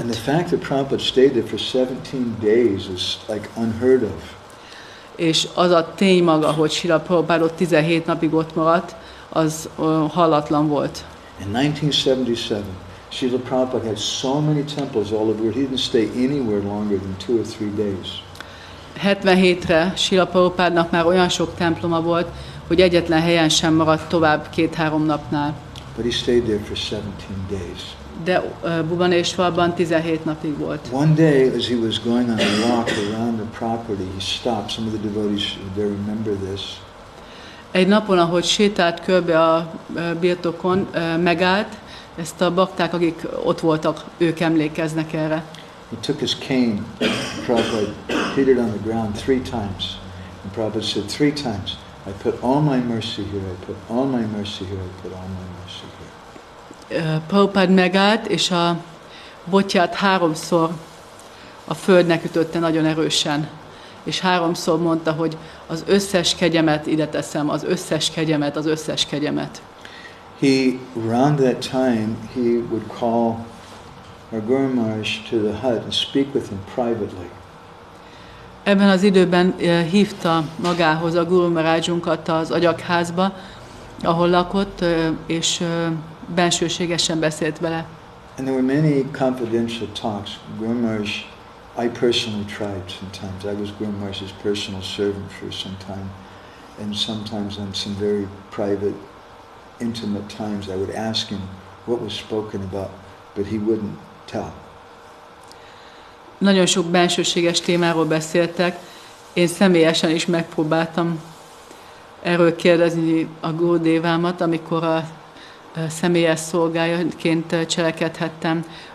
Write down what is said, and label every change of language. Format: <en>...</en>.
<en>And the fact that Prabhupada stayed there for 17 days is like unheard of.</en> <hu>És az a tény maga, hogy Srila Prabhupád ott 17 napig ott maradt, az hallatlan volt.</hu> <en>In 1977, Srila Prabhupada had so many temples all over, he didn't stay anywhere longer than 2 or 3 days.</en> <hu>77-re Srila Prabhupádnak már olyan sok temploma volt, hogy egyetlen helyen sem maradt tovább 2-3 napnál.</hu> <en>But he stayed there for 17 days.</en> <hu>De Bhubaneswarban 17 napig volt.</hu> <en>One day, as he was going on a walk around the property, he stopped. Some of the devotees, they remember this.</en> <hu>Egy napon, ahogy sétált körbe a birtokon, megállt, ezt a bakták, akik ott voltak, ők emlékeznek erre.</hu> <en>He took his cane, Prabhupada hit it on the ground 3 times. And Prabhupada said 3 times, I put all my mercy here, I put all my mercy here, I put all my mercy here.</en> <hu>Prabhupád megállt, és a botját 3-szor a földnek ütötte nagyon erősen. És 3-szor mondta, hogy az összes kegyemet ide teszem, az összes kegyemet, az összes kegyemet.</hu> <en>Around that time, he would call our Gour Maharaj to the hut and speak with him privately.</en> <hu>Ebben az időben hívta magához a Guru Maharajunkat az agyakházba, ahol lakott, és bensőségesen beszélt vele.</hu> <en>And there were many confidential talks. Gour Maharaj, I personally tried sometimes. I was Gour Maharaj's personal servant for some time. And sometimes on some very private, intimate times, I would ask him what was spoken about, but he wouldn't tell.</en> <hu>Nagyon sok bensőséges témáról beszéltek. Én személyesen is megpróbáltam erről kérdezni a Gurudévámat, amikor a személyes szolgájaként cselekedhettem.</hu>